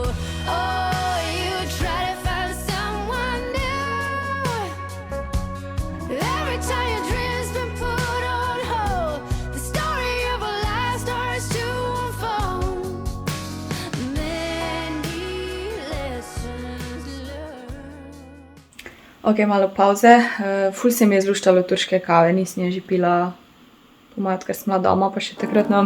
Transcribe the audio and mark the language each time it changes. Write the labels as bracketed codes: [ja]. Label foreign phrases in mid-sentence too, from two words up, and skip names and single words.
[en] Oh, you try to find someone new. Every time your dreams been put on hold, the story of a life starts to unfold. Many lessons learned. [sl] Ok, malo pauze. Ful se mi je zluštalo turške kave, nisem je že pila po mojem, odkar sem bila doma, pa še takrat nam.